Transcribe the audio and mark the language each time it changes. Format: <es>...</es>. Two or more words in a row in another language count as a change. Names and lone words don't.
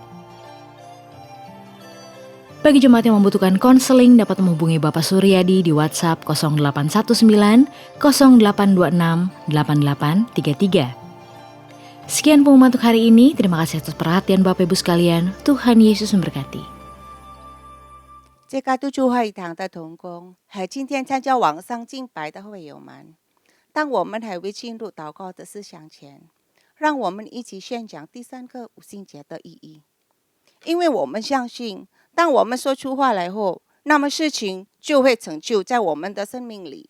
<id>Bagi jemaat yang membutuhkan konseling dapat menghubungi Bapak Suryadi di WhatsApp 0819 0826 8833. Sekian pengumuman untuk hari ini. Terima kasih atas perhatian Bapak Ibu sekalian. Tuhan Yesus memberkati.</id> <zh>这个督助会堂的同工和今天参加网上敬拜的会友们，当我们还未进入祷告的思想前，让我们一起宣讲第三个五旬节的意义。因为我们相信，当我们说出话来后，那么事情就会成就在我们的生命里。</zh>